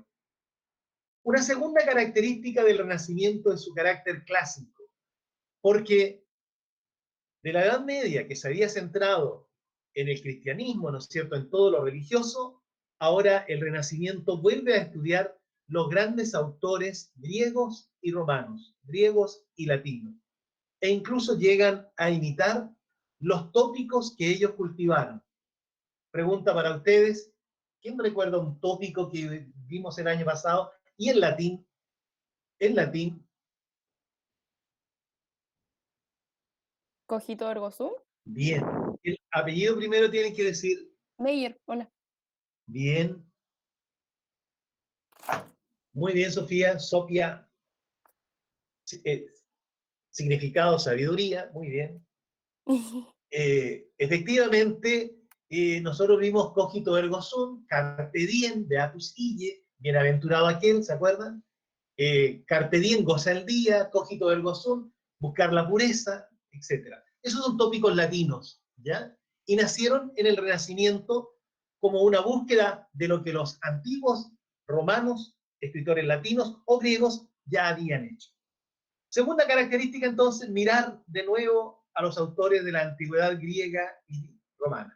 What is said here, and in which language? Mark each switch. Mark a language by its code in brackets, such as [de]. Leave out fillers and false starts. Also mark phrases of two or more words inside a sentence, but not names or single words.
[es] Una segunda característica del Renacimiento es su carácter clásico, porque de la Edad Media, que se había centrado en el cristianismo, ¿no es cierto?, en todo lo religioso, ahora el Renacimiento vuelve a estudiar los grandes autores griegos y romanos, griegos y latinos, e incluso llegan a imitar los tópicos que ellos cultivaron. Pregunta para ustedes, ¿quién recuerda un tópico que vimos el año pasado? Y en latín, [la] Cogito ergo sum. [es] bien. El apellido primero tienen que decir. Meyer, hola. Bien. Muy bien, Sofía. Sofía. Significado, sabiduría. Muy bien. Efectivamente, nosotros vimos [la] cogito ergo sum, carpe diem, beatus ille, [es] bienaventurado aquel, ¿se acuerdan? [la] Carpe diem, [es] goza el día, [la] cogito ergo sum, [es] buscar la pureza, etc. Esos son tópicos latinos, ¿ya? Y nacieron en el Renacimiento como una búsqueda de lo que los antiguos romanos escritores latinos o griegos ya habían hecho. Segunda característica, entonces, mirar de nuevo a los autores de la antigüedad griega y romana.